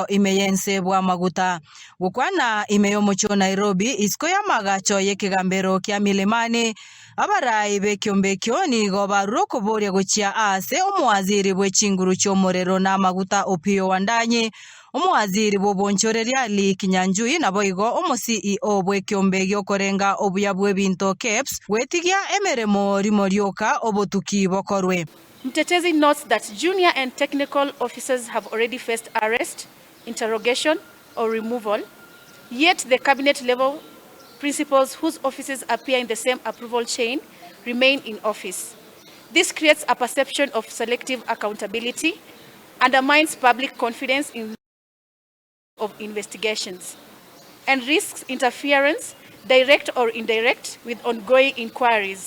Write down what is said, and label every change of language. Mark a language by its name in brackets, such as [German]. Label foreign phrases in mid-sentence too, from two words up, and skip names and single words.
[Gusii] imeyense bwa Amaguta gukwana imeyo mucho Nairobi isko ya magacho yekigambero kia milimani abarai be kiombe kyo nigo baruro kuboria guchia ase omwaziri bw'echinguru cy'omuriro na Amaguta Opiyo Wandanyi omwaziri bw'obonchoreria Kinyanjui nabo igo omo-CEO bw'ekiombe giokorenga obuya bw'ebinto KEBS gwetigia emeremo rimorioka obotuki bokorwe. [English] MTETEZI notes that junior and technical officers have already faced arrest, interrogation or removal, yet the cabinet level principals whose offices appear in the same approval chain remain in office. This creates a perception of selective accountability, undermines public confidence in of investigations, and risks interference, direct or indirect, with ongoing inquiries.